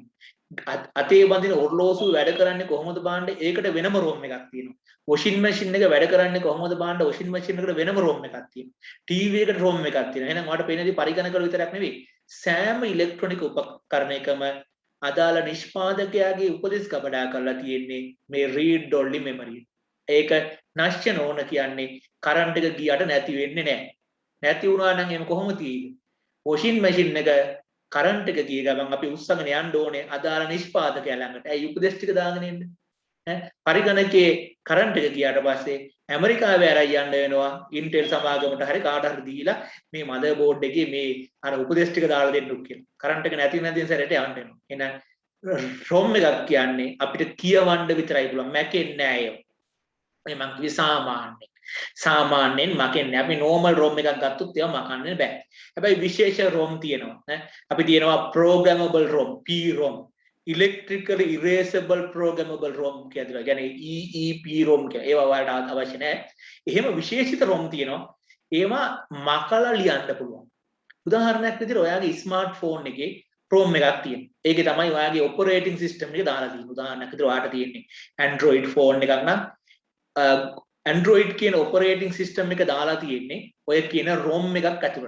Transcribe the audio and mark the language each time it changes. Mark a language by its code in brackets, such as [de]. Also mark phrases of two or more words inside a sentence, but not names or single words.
[si] අතේ බඳින ඔරලෝසුව වැඩ කරන්නේ කොහොමද බලන්න ඒකට වෙනම ROM එකක් තියෙනවා. [en] washing machine [si] එක වැඩ කරන්නේ කොහොමද බලන්න [en] washing machine [si] එකට වෙනම ROM එකක් තියෙනවා. TV එකට ROM එකක් තියෙනවා. එහෙනම් ඔයාලට පේනදී පරිගණක විතරක් නෙවෙයි සෑම ඉලෙක්ට්‍රොනික උපකරණයකම අදාළ නිෂ්පාදකයාගේ උපදෙස් ගබඩා කරලා තියෙන්නේ මේ [en] read only memory. [si] ඒක නශ්‍ය නොවන කියන්නේ කරන්ට් එක ගියට නැති වෙන්නේ නැහැ. නැති වුණා නම් එහෙම කොහොමද තියෙන්නේ? [en] washing machine [si] එක කරන්ට් එක ගිය ගමන් අපි උස්සගෙන යන්න ඕනේ අදාළ නිෂ්පාදකයා ළඟට. ඇයි උපදෙස් ටික දාගෙන ඉන්නේ? පරිගණකයේ කරන්ට් එක ගියාට පස්සේ ඇමරිකාවේ අරන් යන්න වෙනවා Intel සමාගමට හරි කාට හරි දීලා මේ [en] mother board [si] එකේ මේ අර උපදෙස් ටික දාලා දෙන්නු කියලා. කරන්ට් එක නැති වෙන සැරේට යන්න වෙනවා. එහෙනම් ROM එකක් කියන්නේ අපිට කියවන්න විතරයි පුළුවන්. මැකෙන්නේ නෑ ඒක. මේ මං කිව්වේ සාමාන්‍යයෙන්. සාමාන්‍යයෙන් මකෙන්නේ. අපි [en] normal ROM [si] එකක් ගත්තොත් ඒවා මකන්න බෑ. හැබැයි විශේෂ ROM තියෙනවා. අපි තියෙනවා [en] programmable ROM, PROM. electrically erasable programmable ROM [si] කියලා. කියන්නේ EEPROM කියලා. ඒවා ඔයාලට අවශ්‍ය නැහැ. එහෙම විශේෂිත ROM තියෙනවා. ඒවා මකලා ලියන්න පුළුවන්. උදාහරණයක් විදිහට ඔයාගේ ස්මාර්ට්ෆෝන් එකේ ROM එකක් තියෙනවා. ඒකේ තමයි ඔයාගේ [en] operating system [si] එක දාලා තියෙන්නේ. උදාහරණයක් විදිහට ඔයාට තියෙන්නේ [en] Android phone [si] එකක් නම් Android කියන [en] operating system [si] එක දාලා තියෙන්නේ ඔය කියන ROM එකක් ඇතුළට.